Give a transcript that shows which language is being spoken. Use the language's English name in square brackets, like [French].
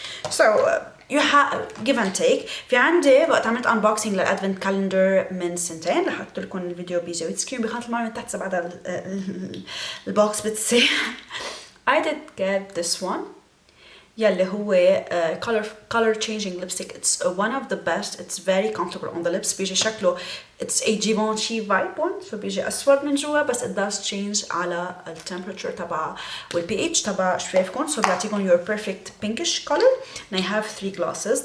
[English] So you have give and take. [Arabic] في عندي وقت عملت unboxing للادفنت كالندر من سنتين رح احط لكم الفيديو بيجي ويت سكرين بخانة المعلومات من تحت بعد البوكس بتصير. [English] I did get this one. [Arabic] يلي هو [English] color changing lipstick. It's one of the best. It's very comfortable on the lips. [Arabic] بيجي شكله [English] it's a Givenchy vibe one. So [Arabic] بيجي أسود من جوا بس [English] it does change على temperature [Arabic] تبع والpH تبع شفايفكم. [English] So بيعطيكم your perfect pinkish color. And I have 3 glosses.